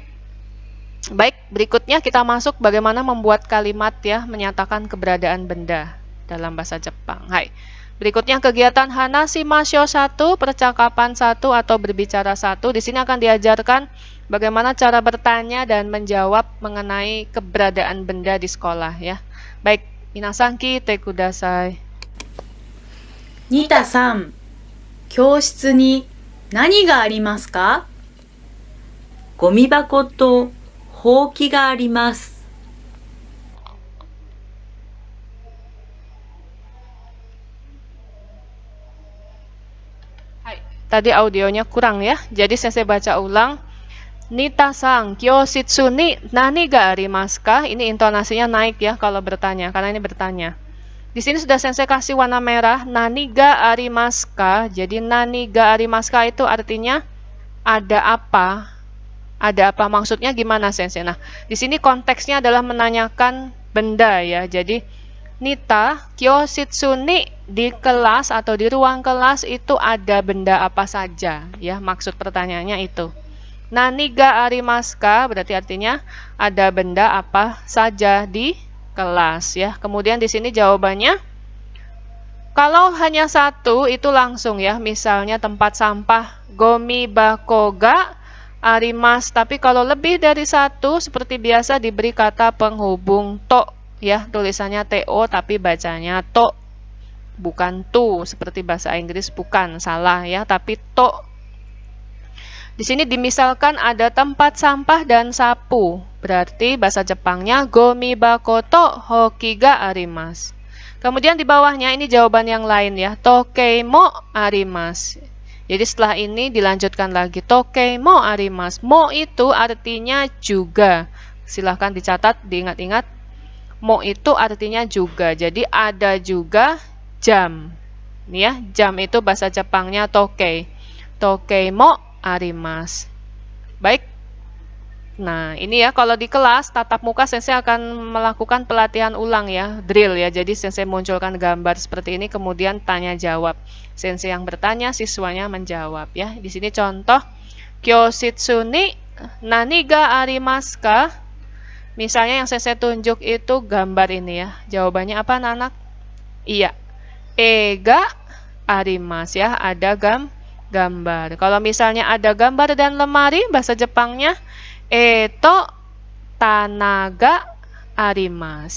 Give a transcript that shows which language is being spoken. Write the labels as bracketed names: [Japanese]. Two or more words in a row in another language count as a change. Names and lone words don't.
[Indonesian] Baik, berikutnya kita masuk bagaimana membuat kalimat ya menyatakan keberadaan benda dalam bahasa Jepang. Hai. Berikutnya kegiatan Hanashimasho 1, percakapan 1 atau berbicara 1. Di sini akan diajarkan bagaimana cara bertanya dan menjawab mengenai keberadaan benda di sekolah ya. Baik, [Japanese] みなさん聞いてください. ニタさん、教室に何がありますか？ゴミ箱とほうきがあります。 [Indonesian] Tadi audionya kurang ya, jadi saya baca ulang. [Japanese] ニタさん、教室に何がありますか? [Indonesian] Ini intonasinya naik ya kalau bertanya, karena ini bertanya. Di sini sudah sensei kasih warna merah, [Japanese] 何がありますか. [Indonesian] Jadi [Japanese] 何がありますか [Indonesian] itu artinya ada apa? Ada apa, maksudnya gimana sensei? Nah, di sini konteksnya adalah menanyakan benda ya. Jadi Nita, [Japanese] 教室に, [Indonesian] di kelas atau di ruang kelas itu ada benda apa saja ya, maksud pertanyaannya itu. [Japanese] 何がありますか [Indonesian] berarti artinya ada benda apa saja di kelas ya. Kemudian di sini jawabannya kalau hanya satu itu langsung ya, misalnya tempat sampah [Japanese] ゴミ箱があります. [Indonesian] Tapi kalau lebih dari satu seperti biasa diberi kata penghubung to ya, tulisannya to tapi bacanya to, bukan tu seperti bahasa Inggris, bukan, salah ya, tapi to. Di sini dimisalkan ada tempat sampah dan sapu, berarti bahasa Jepangnya [Japanese] ゴミ箱とほうきがあります. [Indonesian] Kemudian di bawahnya ini jawaban yang lain ya, [Japanese] 時計もあります. [Indonesian] Jadi setelah ini dilanjutkan lagi, [Japanese] 時計もあります. [Indonesian] Mo itu artinya juga. Silahkan dicatat, diingat-ingat. Mo itu artinya juga. Jadi ada juga jam. Ini ya, jam itu bahasa Jepangnya tokei. [Japanese] 時計もあります. Baik. [Indonesian] Nah, ini ya kalau di kelas tatap muka sensei akan melakukan pelatihan ulang ya, drill ya. Jadi sensei munculkan gambar seperti ini kemudian tanya jawab. Sensei yang bertanya, siswanya menjawab ya. Di sini contoh [Japanese] 教室に何がありますか? [Indonesian] Misalnya yang sensei tunjuk itu gambar ini ya. Jawabannya apa anak-anak? Iya. [Japanese] があります [Indonesian] ya, ada gambar. Kalau misalnya ada gambar dan lemari, bahasa Jepangnya [Japanese] 絵と棚があります.